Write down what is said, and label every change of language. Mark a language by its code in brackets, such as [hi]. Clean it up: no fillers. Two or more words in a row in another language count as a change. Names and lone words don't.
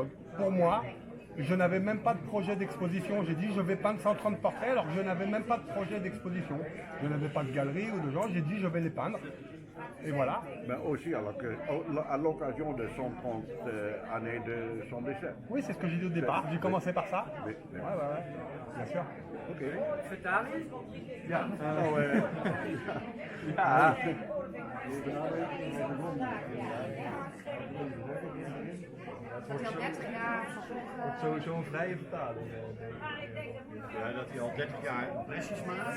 [fr] Pour moi, je n'avais même pas de projet d'exposition, j'ai dit je vais peindre 130 portraits, alors que je n'avais même pas de projet d'exposition. Je n'avais pas de galerie ou de gens, j'ai dit je vais les peindre. Et voilà. Mais aussi à l'occasion de 130 années de son décès. Oui, c'est ce que j'ai dit au départ. J'ai commencé par ça. Oui, oui. Ouais, bien sûr. Ok. [nl] Vertaling? ja, Nou, ja. Het is al 30 jaar. wordt sowieso een vrije vertaling. Ja, dat hij al 30 jaar impressies maakt.